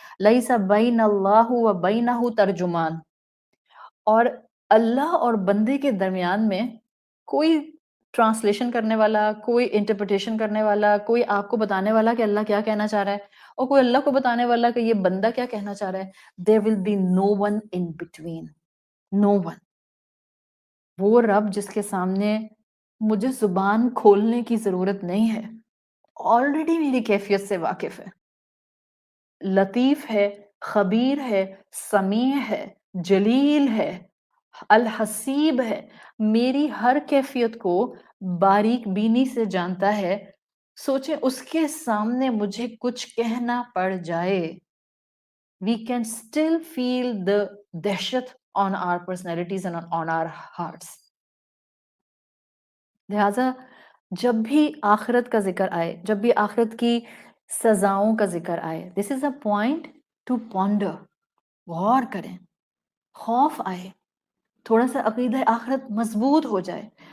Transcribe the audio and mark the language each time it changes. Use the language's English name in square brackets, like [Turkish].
[Arabic] لیس بین اللہ و بینہ ترجمان. [Urdu] اور اللہ اور بندے کے درمیان میں کوئی ٹرانسلیشن کرنے والا، کوئی انٹرپریٹیشن کرنے والا، کوئی آپ کو بتانے والا کہ اللہ کیا کہنا چاہ رہا ہے، اور کوئی اللہ کو بتانے والا کہ یہ بندہ کیا کہنا چاہ رہا ہے. [English] there will be no one in between. no one. [Urdu] وہ رب جس کے سامنے مجھے زبان کھولنے کی ضرورت نہیں ہے، آلریڈی میری کیفیت سے واقف ہے، لطیف ہے، خبیر ہے، سمیع ہے، جلیل ہے، الحسیب ہے، میری ہر کیفیت کو باریک بینی سے جانتا ہے. سوچیں اس کے سامنے مجھے کچھ کہنا پڑ جائے، [English] we can still feel the دہشت on our personalities and on our hearts. [Urdu] لہٰذا جب بھی آخرت کا ذکر آئے، جب بھی آخرت کی سزاؤں کا ذکر آئے، [English] this is a point to ponder. [Urdu] غور کریں، خوف آئے، تھوڑا سا عقیدہ آخرت مضبوط ہو جائے.